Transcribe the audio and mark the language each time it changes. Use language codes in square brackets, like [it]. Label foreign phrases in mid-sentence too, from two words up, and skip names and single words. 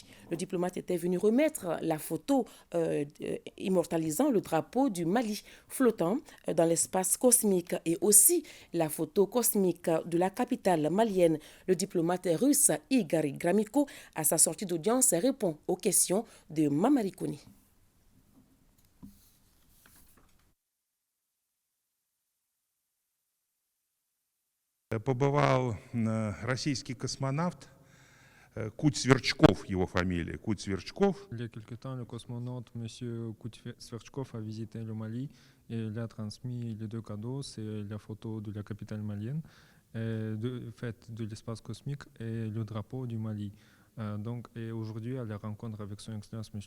[fr] Le diplomate était venu remettre la photo immortalisant le drapeau du Mali flottant dans l'espace cosmique et aussi la photo cosmique de la capitale malienne. Le diplomate russe Igor Gramiko, à sa sortie d'audience, répond aux questions de Mamari Kouni. [ru] Побывал российский космонавт Куть Сверчков, его фамилия, Куть Сверчков. [fr] Il y a quelque temps, le cosmonaute M. Kut Sverchkov a visité le Mali et il a transmis les deux cadeaux, c'est la photo de la capitale malienne, faite de l'espace cosmique et le drapeau du Mali. Et aujourd'hui, à la rencontre avec son Excellence, M.